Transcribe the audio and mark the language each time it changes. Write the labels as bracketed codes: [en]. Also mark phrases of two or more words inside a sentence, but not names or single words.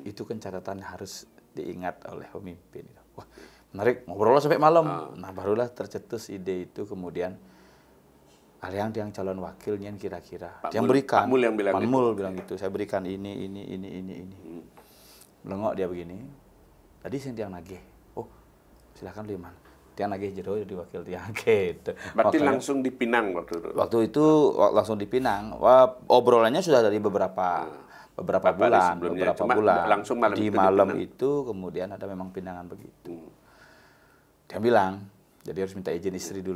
[id] Itu kan catatannya harus diingat oleh pemimpin. Wah, menarik, ngobrol sampai malam. Nah, barulah tercetus ide itu, kemudian yang calon wakilnya kira-kira. Yang berikan, Pak Mul bilang gitu, saya berikan ini. Melengok dia begini. Tadi [ban] Tiang nagih. Oh, silakan Liman. Tiang nagih jero jadi wakil Tiang gitu. [id] Berarti langsung dipinang waktu itu. Waktu itu langsung dipinang. Wah, obrolannya sudah dari beberapa bulan. Langsung malam di malam itu kemudian ada memang pinangan begitu. Dia bilang, jadi harus minta izin istri dulu.